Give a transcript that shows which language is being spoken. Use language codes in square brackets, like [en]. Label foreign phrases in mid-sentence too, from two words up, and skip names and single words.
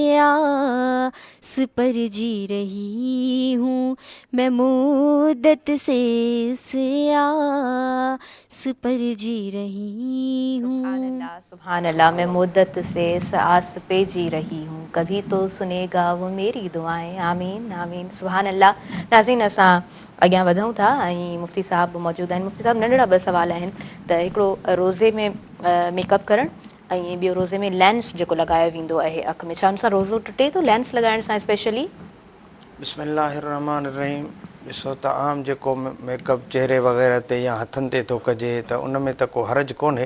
[ur] آس پر جی رہی ہوں، میں مدت سے اس آس پر جی رہی ہوں. [ar] سبحان اللہ سبحان اللہ. [ur] میں مدت سے اس آس پہ جی رہی ہوں، کبھی تو سنے گا وہ میری دعائیں. [ar] آمین آمین. سبحان اللہ. [sd] ناظرین असां अॻियां वधूं था ऐं मुफ़्ती साहब मौजूदु आहिनि. मुफ़्ती साहब नंढड़ा ॿ सुवाल आहिनि त हिकिड़ो रोज़े में मेकअप करणु ऐं ॿियो रोज़े में लेंस जेको लॻायो वेंदो आहे अखि में, छा हुन सां रोज़ो टुटे थो लेंस लॻाइण सां स्पेशली? बिस्मिल्लाहिर्रहमानिर्रहीम. ॾिसो त आम जेको मेकअप चहिरे वग़ैरह ते या हथनि ते थो कजे त उन में त को हर्ज कोन्हे.